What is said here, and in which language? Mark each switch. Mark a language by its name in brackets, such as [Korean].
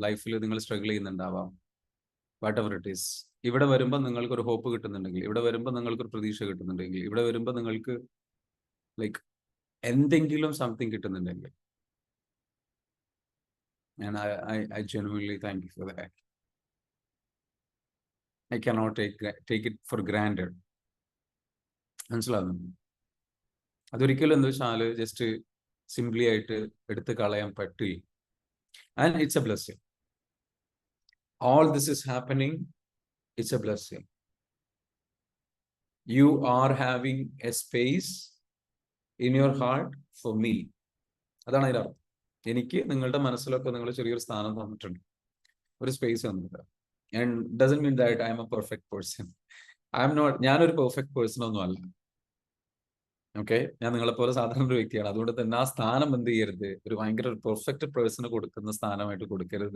[Malayalam] ലൈഫിൽ നിങ്ങൾ struggle ചെയ്യുന്നുണ്ടാവാം, [English] Whatever it is. [Malayalam] ഇവിടെ വരുമ്പോൾ നിങ്ങൾക്കൊരു ഹോപ്പ് കിട്ടുന്നുണ്ടെങ്കിൽ, ഇവിടെ വരുമ്പോൾ നിങ്ങൾക്കൊരു പ്രതീക്ഷ കിട്ടുന്നുണ്ടെങ്കിൽ, ഇവിടെ വരുമ്പോൾ നിങ്ങൾക്ക് എന്തെങ്കിലും something കിട്ടുന്നുണ്ടെങ്കിൽ, [English] and I genuinely thank you for that. I cannot take it for granted. [Malayalam] മനസ്സിലാവുന്നു? അതൊരിക്കലും എന്താ വെച്ചാൽ ജസ്റ്റ് സിംപ്ലി ആയിട്ട് എടുത്ത് കളയാൻ പറ്റില്ല. [English] And it's a blessing. All this is happening It's a blessing. You are having a space in your heart for me. [Malayalam] അതാണ് അതിൻ്റെ അർത്ഥം. എനിക്ക് നിങ്ങളുടെ മനസ്സിലൊക്കെ നിങ്ങൾ ചെറിയൊരു സ്ഥാനം തന്നിട്ടുണ്ട്, ഒരു സ്പേസ് തന്നിട്ടുണ്ട്. [English] And doesn't mean that I am a perfect person. I am not, [Malayalam] ഞാനൊരു പെർഫെക്റ്റ് പേഴ്സൺ ഒന്നും അല്ല. ഓക്കെ, ഞാൻ നിങ്ങളെപ്പോലെ സാധാരണ ഒരു വ്യക്തിയാണ്. അതുകൊണ്ട് തന്നെ ആ സ്ഥാനം എന്ത് ചെയ്യരുത്, ഒരു ഭയങ്കര ഒരു പെർഫെക്റ്റ് പേഴ്സണ് കൊടുക്കുന്ന സ്ഥാനമായിട്ട് കൊടുക്കരുത്.